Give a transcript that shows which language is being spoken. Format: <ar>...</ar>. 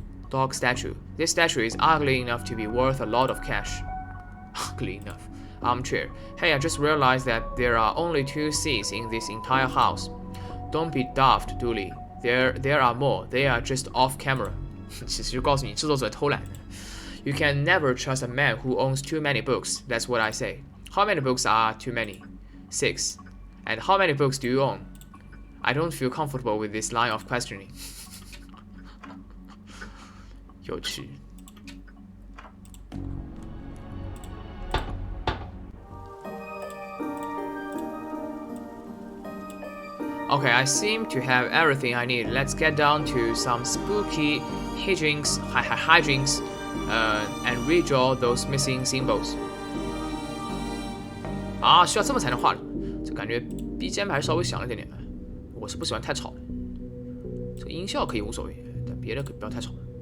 <en>Dog statue. This statue is ugly enough to be worth a lot of cash. Ugly enough. Armchair. Hey, I just realized that there are only 2 seats in this entire house. Don't be daft, Dooley. There are more. They are just off camera.</en> <zh>其实就告诉你，制作者偷懒。</zh> <en>You can never trust a man who owns too many books. That's what I say. How many books are too many? 6. And how many books do you own? I don't feel comfortable with this line of questioning.</en> <zh>有趣。</zh> <en>Okay, I seem to have everything I need. Let's get down to some spooky hijinks, and redraw those missing symbols.</en> <zh>啊，需要这么才能画的，这感觉 BGM 还是稍微响了点点。我是不喜欢太吵的，这个音效可以无所谓，但别的可不要太吵。</zh>